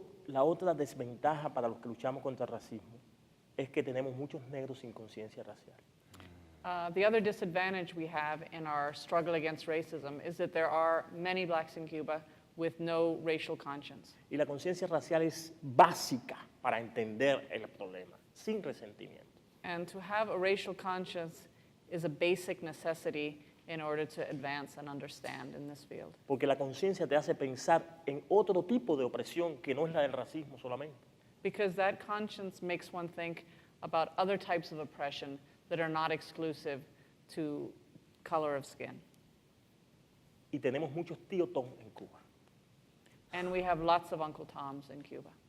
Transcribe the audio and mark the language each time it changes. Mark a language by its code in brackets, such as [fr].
[es] La otra desventaja para los que luchamos contra el racismo es que tenemos muchos negros sin conciencia racial. [en] The other disadvantage we have in our struggle against racism is that there are many blacks in Cuba with no racial conscience. [es] Y la conciencia racial es básica para entender el problema, sin resentimiento. [en] And to have a racial conscience is a basic necessity in order to advance and understand in this field. [es] Porque la conciencia te hace pensar en otro tipo de opresión que no es la del racismo solamente. [en] Because that conscience makes one think about other types of oppression that are not exclusive to color of skin. [es] Y tenemos muchos tíos Tom en Cuba. [en] And we have lots of Uncle Toms in Cuba.